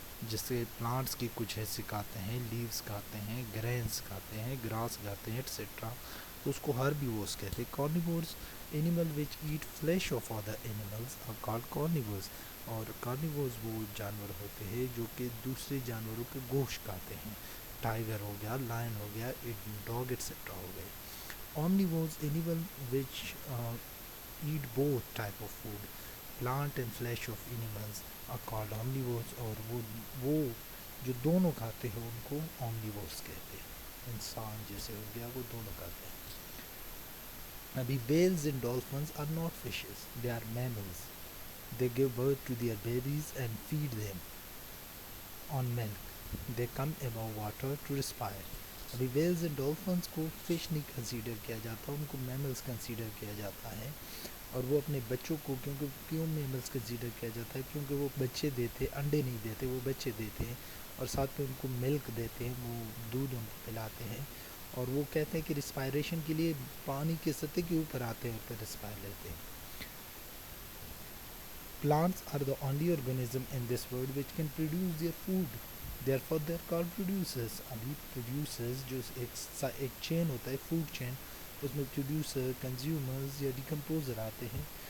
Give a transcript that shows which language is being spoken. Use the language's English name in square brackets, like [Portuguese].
[Hindi] जैसे प्लांट्स की कुछ हिस्से खाते हैं, लीव्स खाते हैं, ग्रेन्स खाते हैं, ग्रास खाते हैं एट्सेट्रा, तो उसको हार्बीवोर्स कहते हैं. [English] Carnivores, animal which eat flesh of other animals are called carnivores. [Hindi] और कार्निवोर्स वो जानवर होते हैं जो कि दूसरे जानवरों के गोश्त खाते हैं. टाइगर हो गया, लायन हो गया, डॉग एट्सेट्रा हो गए. [English] Omnivores, animal which eat both type of food, plant and flesh of animals are called omnivores. [Hindi] और वो जो दोनों खाते हैं उनको omnivores कहते हैं. इंसान जैसे हो गया वो दोनों खाते हैं. [English] अभी whales and dolphins are not fishes, they are mammals. They give birth to their babies and feed them on milk. They come above water to respire. [Hindi] अभी वेल्स एंड डॉल्फिन्स को फ़िश नहीं कंसीडर किया जाता, उनको mammals consider किया जाता है. और वो अपने बच्चों को क्यों मैमल्स कंसीडर किया जाता है? क्योंकि वो बच्चे देते, अंडे नहीं देते, वो बच्चे देते हैं और साथ में उनको मिल्क देते हैं, वो दूध उनको पिलाते हैं. और वो कहते हैं कि रिस्पायरेशन के लिए पानी के सतह के ऊपर आते हैं और फिर रिस्पायर लेते हैं. Plants are the only organism in this world which can produce their food. Therefore they are called producers. अभी producers जो एक चेन होता है, फूड चेन, उसमें प्रोड्यूसर, कंज्यूमर्स या डिकम्पोजर आते हैं.